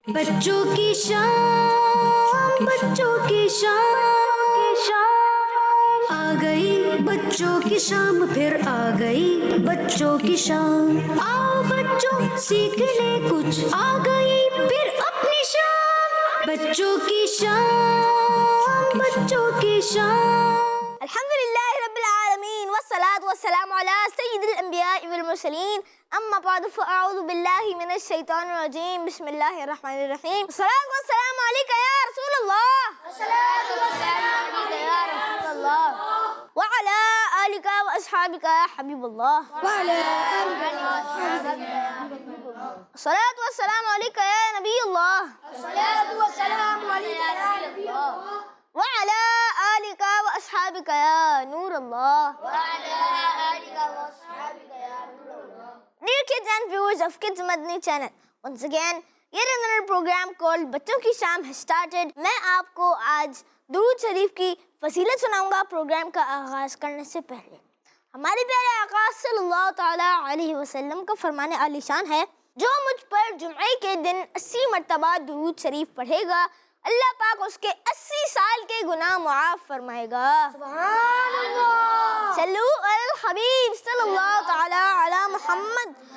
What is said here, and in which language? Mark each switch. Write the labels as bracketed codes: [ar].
[ur] بچوں کی شام، بچوں کی شام آ گئی، بچوں کی شام پھر آ گئی، بچوں کی شام آؤ بچوں سیکھ لے کچھ، آ گئی پھر اپنی شام، بچوں کی شام، بچوں کی شام۔ [ar] الحمد لله رب العالمين والصلاة والسلام على سيد الأنبياء والمرسلين، أما بعد فأعوذ بالله من الشيطان الرجيم، بسم الله الرحمن الرحيم، الصلاة والسلام عليك يا رسول الله، الصلاة والسلام عليك يا رسول الله، وعلى آلك وأصحابك يا حبيب الله، وعلى آلك وأصحابك يا حبيب الله، الصلاة والسلام عليك يا نبي الله، الصلاة والسلام عليك يا نبي الله، وعلى آلك وأصحابك يا نور الله، وعلى آلك وأصحابك يا نور الله. [en] Dear kids and viewers of Kids Madani channel, once again, yet another program called بچوں کی شام has started. [ur] میں آپ کو آج درود شریف کی فضیلت سناؤں گا پروگرام کا آغاز کرنے سے پہلے۔ ہمارے پیارے آقا صلی اللہ تعالیٰ علیہ وسلم کا فرمان عالی شان ہے، جو مجھ پر جمعے کے دن 80 مرتبہ درود شریف پڑھے گا، اللہ پاک اس کے 80 سال کے گناہ معاف فرمائے گا۔ سبحان اللہ۔ [ar] صلو علی الحبیب صلی اللہ تعالیٰ علی محمد